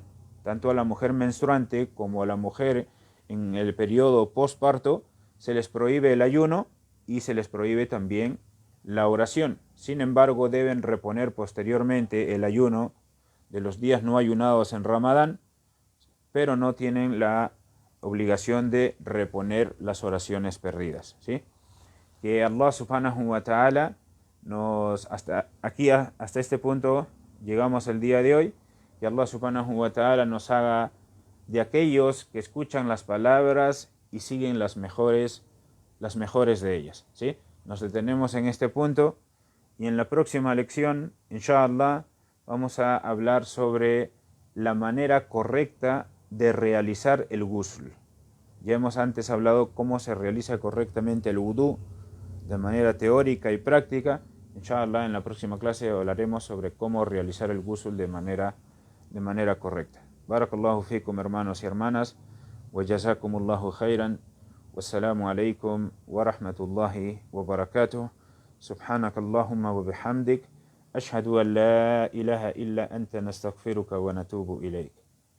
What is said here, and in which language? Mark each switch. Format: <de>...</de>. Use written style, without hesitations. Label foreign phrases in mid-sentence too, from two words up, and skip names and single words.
<es>Tanto a la mujer menstruante como a la mujer en el periodo postparto se les prohíbe el ayuno y se les prohíbe también la oración. Sin embargo, deben reponer posteriormente el ayuno de los días no ayunados en Ramadán, pero no tienen la obligación de reponer las oraciones perdidas, ¿sí? Que Allah</es> <ar>سبحانه وتعالى</ar> <es>hasta este punto llegamos el día de hoy, que Allah</es> <ar>سبحانه وتعالى</ar> <es>nos haga de aquellos que escuchan las palabras y siguen las mejores de ellas, ¿sí? Nos detenemos en este punto y en la próxima lección, inshallah, vamos a hablar sobre la manera correcta de realizar el ghusl. Ya hemos antes hablado cómo se realiza correctamente el wudú de manera teórica y práctica. Inshallah, en la próxima clase hablaremos sobre cómo realizar el ghusl de manera correcta.</es> <ar>بارك الله فيكم,</ar> <es>hermanos y hermanas,</es> <ar>وجزاكم الله خيرا. والسلام عليكم ورحمة الله وبركاته. سبحانك اللهم وبحمدك. أشهد أن لا إله إلا أنت نستغفرك ونتوب إليك.</ar>